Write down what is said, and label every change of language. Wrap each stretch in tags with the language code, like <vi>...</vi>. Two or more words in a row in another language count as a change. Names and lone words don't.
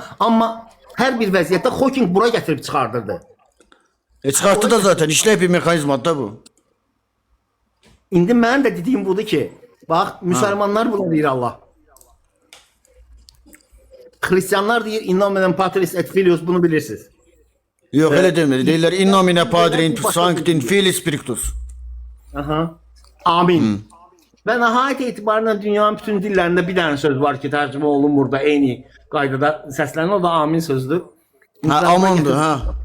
<az>Amma hər bir vəziyyətdə Hawking bura gətirib çıxardırdı. Çıxartdı da zaten, işlək bir mexanizmadır da bu. İndi mənim də dediyim budur ki, bax, müsəlmanlar bunu deyir Allah. Hristiyanlar deyir,</az> <la>in nomine Patris et Filius,</la> <az>bunu bilirsiniz. Yox, elə demədi. Deyirlər,</az> <la>in nomine Patris Sancti Filii Spiritus.</la> <az>Amin. Və nəhayət etibarıyla dünyanın bütün dillərində bir dənə söz var ki, tərcümə olunmur da, eyni qaydada səslənir, o da amin sözdür. Amandır, ha.</az>